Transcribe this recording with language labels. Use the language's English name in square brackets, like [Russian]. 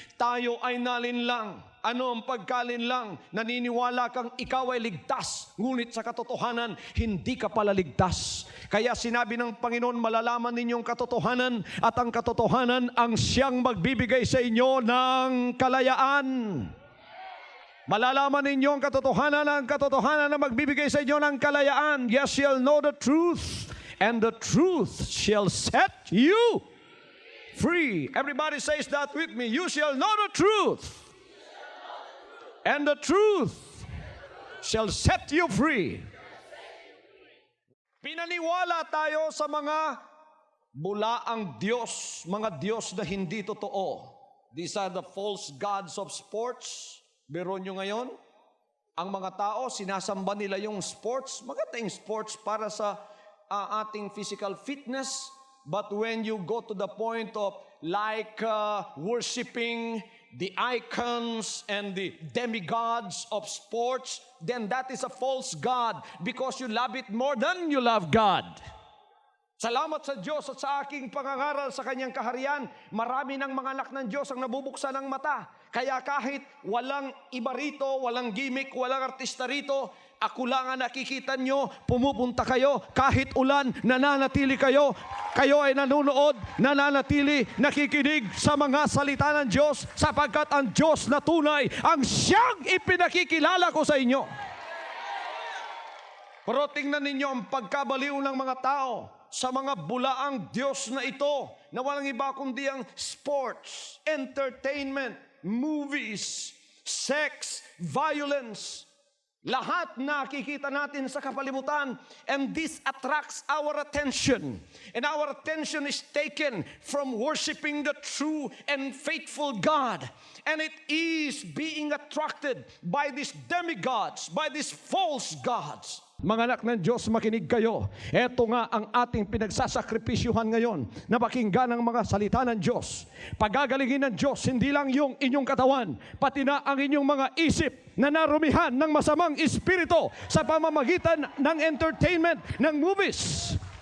[Filipino] Tayo ay nalinlang. Ano ang pagkalinlang? Naniniwala kang ikaw ay ligtas, ngunit sa katotohanan, hindi ka pala ligtas. Kaya sinabi ng Panginoon, malalaman ninyong katotohanan at ang katotohanan ang siyang magbibigay sa inyo ng kalayaan. Malalaman ninyo ang katotohanan na magbibigay sa inyo ng kalayaan. [English] Yes, shall know the truth, and the truth shall set you free. Everybody says that with me. You shall know the truth, and the truth shall set you free. [Filipino] Pinaniwala tayo sa mga bulaang Diyos, mga Diyos na hindi totoo. [English] These are the false gods of sports. [Filipino] Biro nyo ngayon, ang mga tao, sinasamba nila yung sports. Maganda yung sports para sa ating physical fitness. [English] But when you go to the point of worshiping the icons and the demigods of sports, then that is a false God because you love it more than you love God. [Filipino] Salamat sa Diyos at sa aking pangangaral sa Kanyang kaharian, marami ng mga anak ng Diyos ang nabubuksan ng mata. Kaya kahit walang iba rito, walang gimmick, walang artista rito, ako lang ang nakikita nyo, pumupunta kayo, kahit ulan, nananatili kayo. Kayo ay nanunood, nananatili, nakikinig sa mga salita ng Diyos, sapagkat ang Diyos na tunay, ang siyang ipinakikilala ko sa inyo. Pero tingnan ninyo ang pagkabaliw ng mga tao sa mga bulaang Diyos na ito, na walang iba kundi ang sports, entertainment, movies, [English] sex, violence, [Filipino] lahat nakikita natin sa kapalibutan, [English] and this attracts our attention. And our attention is taken from worshiping the true and faithful God. And it is being attracted by these demigods, by these false gods. [Filipino] Mga anak ng Diyos, makinig kayo. Ito nga ang ating pinagsasakripisyuhan ngayon na pakinggan ang mga salita ng Diyos. Pagagalingin ng Diyos, hindi lang yung inyong katawan, pati na ang inyong mga isip na narumihan ng masamang espiritu sa pamamagitan ng entertainment, ng movies.